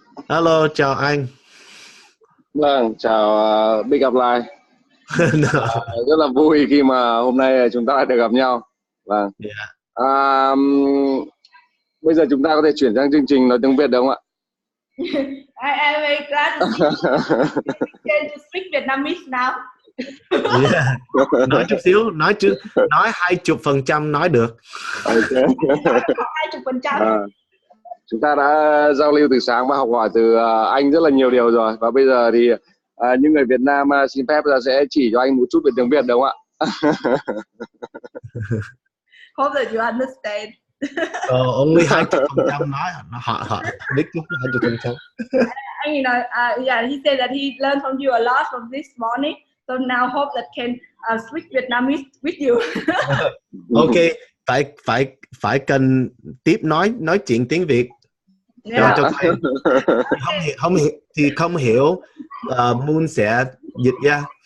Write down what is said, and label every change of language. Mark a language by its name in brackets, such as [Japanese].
[English] Hello, [Vietnamese] chào anh. Vâng, chào Big gặp lại. [English] No. [Vietnamese] Rất là vui khi mà hôm nay chúng ta lại được gặp nhau. Vâng. [English] Yeah. [Vietnamese] Bây giờ chúng ta có thể chuyển sang chương trình nói tiếng Việt được không ạ? [English] I'm very glad to see you. Can you speak Vietnamese now? Yeah. [Vietnamese] Nói chút xíu, nói 20% nói được. [English] Okay. 20%. [Vietnamese] Chúng ta đã giao lưu từ sáng và học hỏi từ anh rất là nhiều điều rồi, và bây giờ thì những người Việt Nam xin phép là sẽ chỉ cho anh một chút về tiếng Việt được không ạ? [English] Hope that you understand. Only [Vietnamese] 20% nói họ biết chút 20%. Anh ấy nói, [English] yeah, he said that he learned from you a lot from this morning, so now hope that can speak Vietnamese with you. [Vietnamese] Ok, phải cần tiếp nói chuyện tiếng Việt. [English] Yeah. [Vietnamese] Cho không hiểu Moon sẽ dịch ra.